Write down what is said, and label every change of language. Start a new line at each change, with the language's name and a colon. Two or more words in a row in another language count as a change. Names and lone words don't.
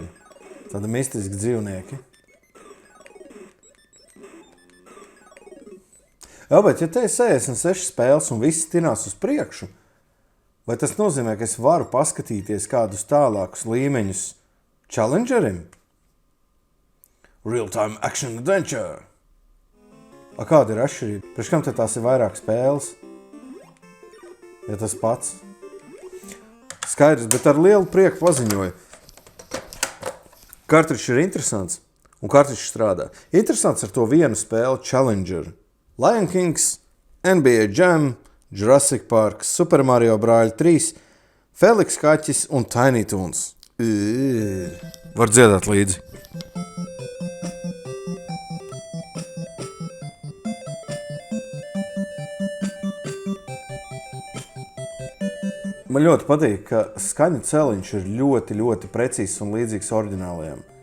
Latvian: Tādi mistiski dzīvnieki. Jā, bet ja te ir 66 spēles un viss tinās uz priekšu, vai tas nozīmē, ka es varu paskatīties kādus tālākus līmeņus Challengerim?
English: Real-time action adventure.
Latvian: Kāda ir atšķirība? Priekš kam te tās ir vairāk spēles? Ja tas pats. Skaidrs, bet ar lielu prieku paziņoju. Kartrišs ir interesants un kartrišs strādā. Interesants ar to vienu spēli Challenger. Lion Kings, NBA Jam, Jurassic Park, Super Mario Brāļi 3, Felix Kaķis un Tiny Toons. Var dziedāt līdzi. Man ļoti patīk, ka skaņu celiņš ir ļoti, ļoti precīzs un līdzīgs oriģinālajam.